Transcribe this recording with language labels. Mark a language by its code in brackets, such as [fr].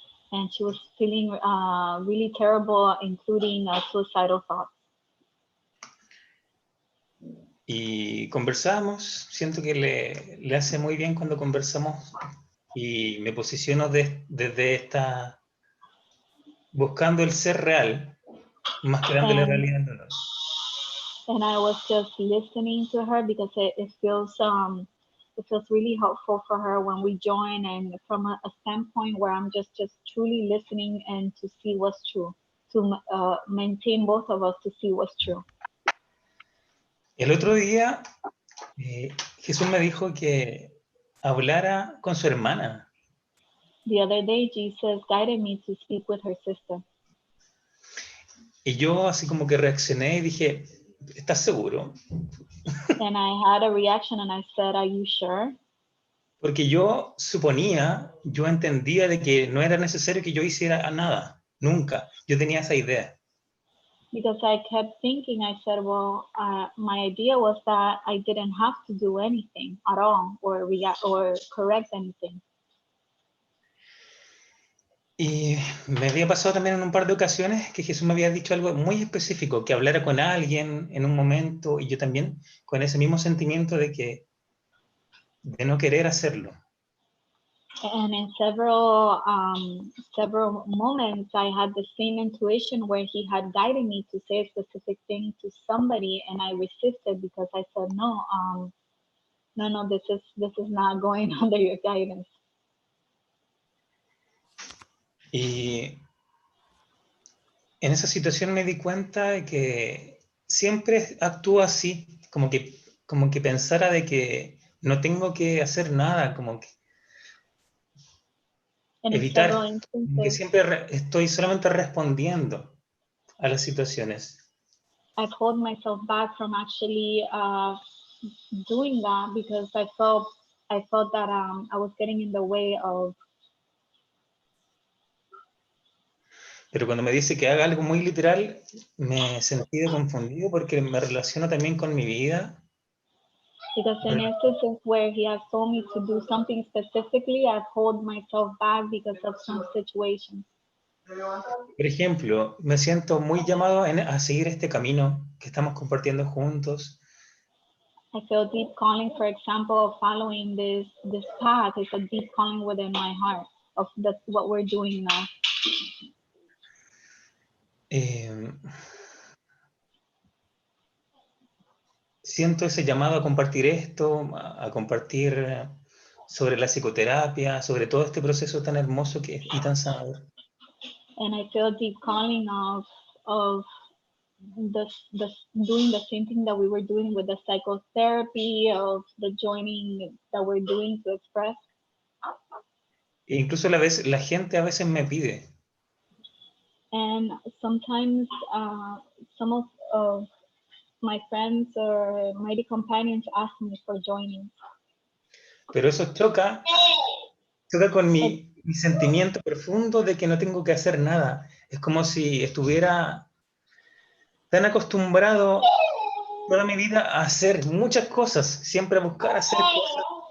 [en] And she was feeling really terrible, including suicidal thoughts. [es] Y conversamos, siento que le hace muy bien cuando conversamos y me posiciono desde esta, buscando el ser real, más que dándole realidad al dolor. [en] And I was just listening to her because it feels really helpful for her when we join, and from a standpoint where I'm just truly listening and to see what's true, to maintain both of us to see what's true. [es] El otro día Jesús me dijo que hablara con su hermana. [en] The other day, Jesus guided me to speak with her sister. [es] Y yo así como que reaccioné y dije, ¿estás seguro? [en] And I had a reaction and I said, are you sure? [es] Porque yo entendía de que no era necesario que yo hiciera nada, nunca. Yo tenía esa idea. [en] Because I kept thinking, I said, well, my idea was that I didn't have to do anything at all or correct anything. [es] Y me había pasado también en un par de ocasiones que Jesús me había dicho algo muy específico, que hablara con alguien en un momento, y yo también con ese mismo sentimiento de no querer hacerlo. [en] And in several moments, I had the same intuition where he had guided me to say a specific thing to somebody, and I resisted because I said, no, this is not going under your guidance. [es] Y en esa situación me di cuenta de que siempre actúo así, como que pensara de que no tengo que hacer nada, como que evitar, como que siempre estoy solamente respondiendo a las situaciones. [en] I hold myself back from actually doing that because I felt that I was getting in the way of. [es] Pero cuando me dice que haga algo muy literal, me sentí confundido porque me relaciono también con mi vida. [en] Because in instances where he has told me to do something specifically, I've held myself back because of some situations. [es] Por ejemplo, me siento muy llamado a seguir este camino que estamos compartiendo juntos, [en] I feel deep calling, for example, of following this path. It's a deep calling within my heart of what we're doing now. [es] Siento ese llamado a compartir esto, a compartir sobre la psicoterapia, sobre todo este proceso tan hermoso y tan sanador. [en] And I feel deep calling of doing the same thing that we were doing with the psychotherapy, of the joining that we're doing to express. [es] E incluso la gente a veces me pide. [en] And sometimes some of my friends or mighty companions ask me for joining. [es] Pero eso choca con mi sentimiento profundo de que no tengo que hacer nada. Es como si estuviera tan acostumbrado toda mi vida a hacer muchas cosas, siempre a buscar hacer cosas.